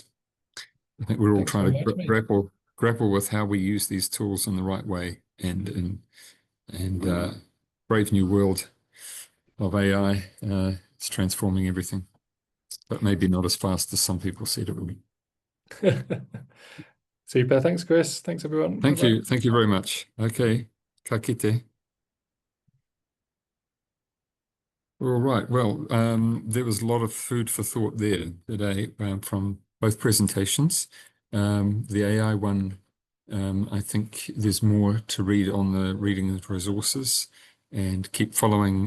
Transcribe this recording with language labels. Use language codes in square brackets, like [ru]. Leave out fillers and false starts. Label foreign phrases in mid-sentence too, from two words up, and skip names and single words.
[en] I think we're all trying to grapple with how we use these tools in the right way and brave new world of AI. It's transforming everything, but maybe not as fast as some people said it would be. Super. Thanks, Chris. Thanks, everyone. Thank you. Thank you very much. Okay. [mi] Ka kite. [en] All right. Well, there was a lot of food for thought there today from both presentations. The AI one, I think there's more to read on the reading of resources, and keep following.